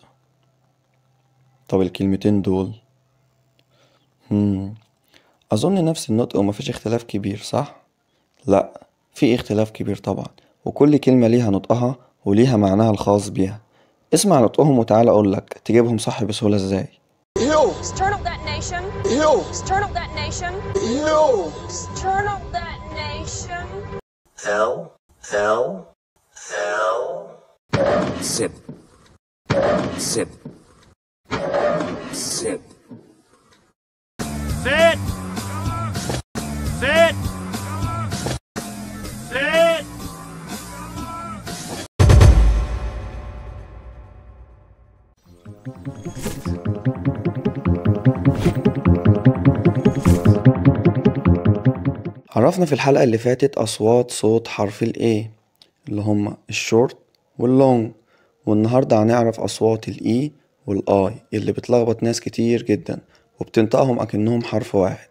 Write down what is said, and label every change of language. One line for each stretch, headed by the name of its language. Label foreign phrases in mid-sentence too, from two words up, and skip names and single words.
Arabic: طب الكلمتين دول أظن نفس النطق ومفيش اختلاف كبير، صح؟ لأ، في اختلاف كبير طبعا، وكل كلمة ليها نطقها وليها معناها الخاص بيها. اسمع نطقهم وتعالى أقولك تجيبهم صح بسهولة ازاي.
English: Hill. External detonation. Hill. External detonation. Hill. External detonation. L. Sip. Sip. Sip. Sit! Sit! Sit!
Arabic: عرفنا في الحلقة اللي فاتت أصوات صوت حرف ال A اللي هما
English: the short and the long,
Arabic: والنهاردة هنعرف أصوات ال E وال I اللي بتلخبط ناس كتير جدا وبتنطقهم أكنهم حرف واحد.